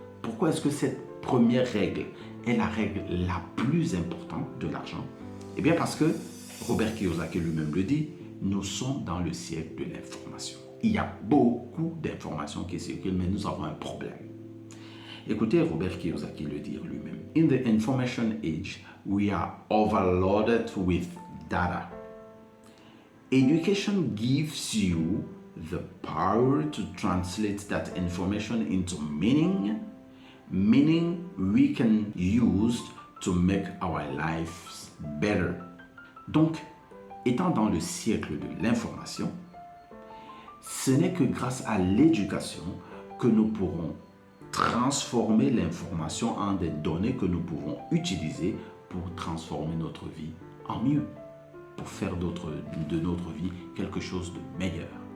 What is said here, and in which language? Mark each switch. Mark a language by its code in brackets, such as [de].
[fr] Pourquoi est-ce que cette première règle est la règle la plus importante de l'argent? Eh bien parce que, Robert Kiyosaki lui-même le dit, nous sommes dans le siècle de l'information. Il y a beaucoup d'informations qui circulent, mais nous avons un problème. Écoutez Robert Kiyosaki le dire lui-même. [en] In the information age, we are overloaded with data. Education gives you the power to translate that information into meaning we can use to make our lives better. [fr] Donc, étant dans le siècle de l'information, ce n'est que grâce à l'éducation que nous pourrons transformer l'information en des données que nous pouvons utiliser pour transformer notre vie en mieux, pour faire de notre vie quelque chose de meilleur.